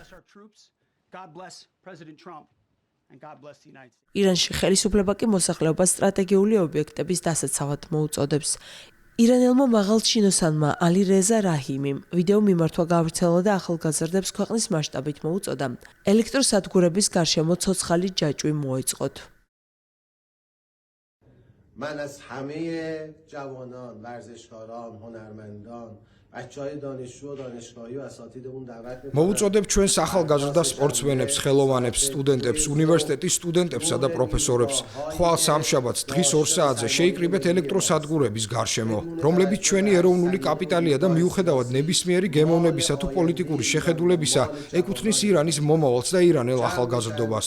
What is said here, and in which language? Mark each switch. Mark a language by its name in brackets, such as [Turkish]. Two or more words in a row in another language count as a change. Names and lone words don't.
[Georgian] ირანში ხელისუფლება კი მოსახლეობას სტრატეგიული ობიექტების დასაცავად მოუწოდებს. ირანელმა მაღალჩინოსანმა ალი რეზა რაჰიმიმ ვიდეო მიმართვა გაავრცელა და ახალგაზრდებს ქვეყნის მასშტაბით მოუწოდა ელექტროსადგურების გარშემო ცოცხალი ჯაჭვი მოეწყოთ. [Persian] من از همه جوانان، ورزشکاران، هنرمندان، بچه‌های دانشجو و دانشگاهی و اساتیدمون دعوت می‌کنم. [Georgian] მოუწოდებ ჩვენს ახალგაზრდა სპორტსმენებს, ხელოვანებს, სტუდენტებს, უნივერსიტეტის სტუდენტებსა და პროფესორებს, ხვალ სამშაბათს დღის 2 საათზე შეიკრიბეთ ელექტროსადგურების გარშემო, რომლებიც ჩვენი ეროვნული კაპიტალია და მიუხედავად ნებისმიერი გემოვნებისა თუ პოლიტიკური შეხედულებისა, ეკუთვნის ირანის მომავალს და ირანელ ახალგაზრდობას.